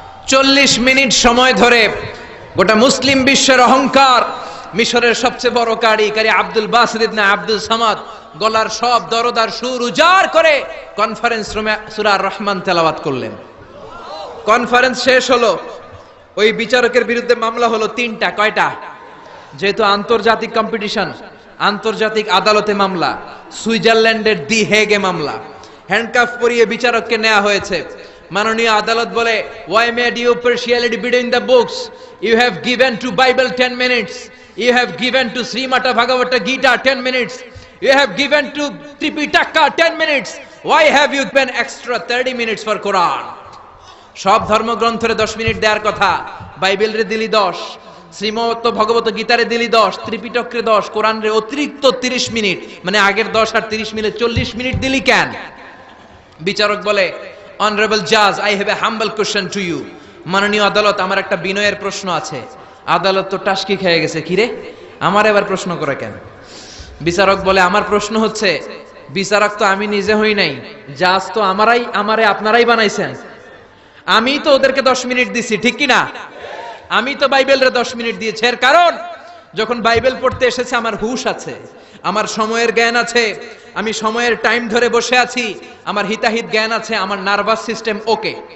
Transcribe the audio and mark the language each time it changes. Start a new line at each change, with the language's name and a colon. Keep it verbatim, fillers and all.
Bangla: চল্লিশ মিনিট সময় ধরে গোটা মুসলিম বিশ্বের অহংকার, মিশরের সবচেয়ে বড় কারি কারি Abdul Basit ibn Abdul Samad গলার সব দরদার সুর উজাড় করে কনফারেন্স রুমে সূরা আর রহমান তেলাওয়াত করলেন। কনফারেন্স শেষ হলো, ওই বিচারকের বিরুদ্ধে মামলা হলো তিনটা। কয়টা? যেহেতু আন্তর্জাতিক কম্পিটিশন, আন্তর্জাতিক আদালতে মামলা, সুইজারল্যান্ডের দি হেগে মামলা। হ্যান্ডকাফ পরিয়ে বিচারককে নেওয়া হয়েছে। মাননীয় আদালত বলে,
English: why made you partiality between the books? You have given to Bible ten minutes. You have given to Srimata Bhagavata Gita ten minutes. You have given to Tripitaka ten minutes. Why have you given extra thirty minutes for Quran?
Bangla: সব ধর্মগ্রন্থরে দশ minute দেওয়ার কথা, Bible রে দিলি দশ, শ্রীমত ভগবত গীতারে দিলি দশ, ত্রিপিটকরে দশ, কোরআন রে অতিরিক্ত তিরিশ মিনিট, মানে আগের দশ আর তিরিশ মিলে চল্লিশ মিনিট দিলি কেন? বিচারক বলে,
English: honorable judge, I have a humble question to you.
Bangla: মাননীয় আদালত, আমার একটা বিনয়ের প্রশ্ন আছে। আদালত তো টাস্কি খেয়ে গেছে, কি রে আমার এবার প্রশ্ন করে কেন? বিচারক বলে, আমার প্রশ্ন হচ্ছে, বিচারক তো আমি নিজে হই নাই, জাজ তো আমারাই, আমারে আপনারাই বানাইছেন। আমি তো ওদেরকে দশ মিনিট দিছি, ঠিক কি না? আমি তো বাইবেলরে দশ মিনিট দিয়েছি, এর কারণ যখন বাইবেল পড়তে এসেছে আমার হুশ আছে, আমার সময়ের জ্ঞান আছে, আমি সময়ের টাইম ধরে বসে আছি, আমার হিতাহিত জ্ঞান আছে, আমার নার্ভাস সিস্টেম ওকে।